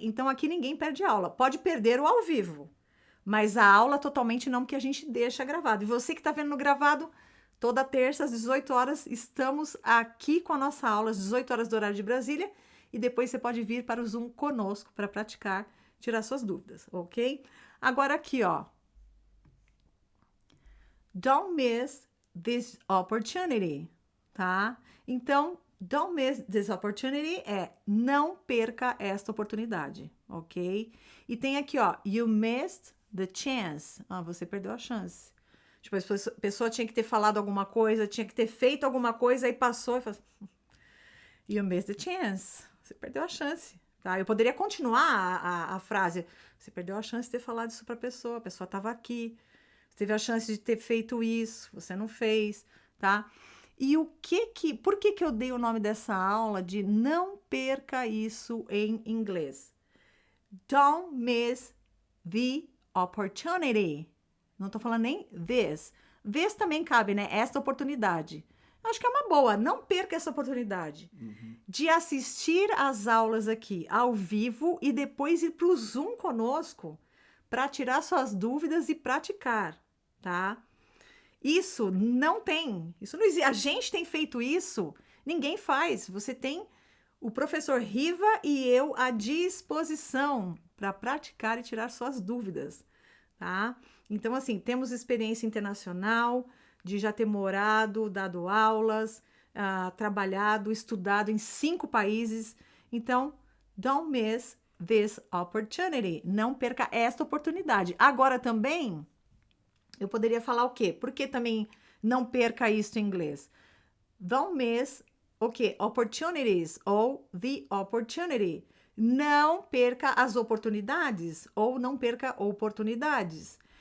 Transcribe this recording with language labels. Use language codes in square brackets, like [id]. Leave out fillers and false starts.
[pt] Então, aqui ninguém perde a aula. Pode perder o ao vivo, mas a aula totalmente não, porque a gente deixa gravado. E você que está vendo no gravado, toda terça às 18 horas, estamos aqui com a nossa aula às 18 horas do horário de Brasília, e depois você pode vir para o Zoom conosco para praticar, tirar suas dúvidas, ok? Agora aqui, [en] Don't miss this opportunity, tá? [pt] Então, [en] don't miss this opportunity [pt] não perca esta oportunidade, ok? E tem aqui, [en] you missed the chance. [pt] Você perdeu a chance. Tipo, a pessoa tinha que ter falado alguma coisa, tinha que ter feito alguma coisa, aí passou e falou, [en] you missed the chance. [pt] Você perdeu a chance, tá? Eu poderia continuar a frase, você perdeu a chance de ter falado isso para a pessoa estava aqui, você teve a chance de ter feito isso, você não fez, tá? E por que eu dei o nome dessa aula de não perca isso em inglês? [en] Don't miss the opportunity. [pt] Não tô falando nem this. This também cabe, né? Esta oportunidade. Eu acho que é uma boa. Não perca essa oportunidade de assistir às aulas aqui ao vivo e depois ir para o Zoom conosco para tirar suas dúvidas e praticar, tá? Isso não existe. A gente tem feito isso, ninguém faz. Você tem o professor Riva e eu à disposição para praticar e tirar suas dúvidas, tá? Então, assim, temos experiência internacional de já ter morado, dado aulas, trabalhado, estudado em 5 países. Então, [en] don't miss this opportunity. [pt] Não perca esta oportunidade. Agora também, eu poderia falar o quê? Por que também não perca isso em inglês? [en] Don't miss [pt] o quê? Opportunities ou the opportunity. Não perca as oportunidades ou não perca oportunidades.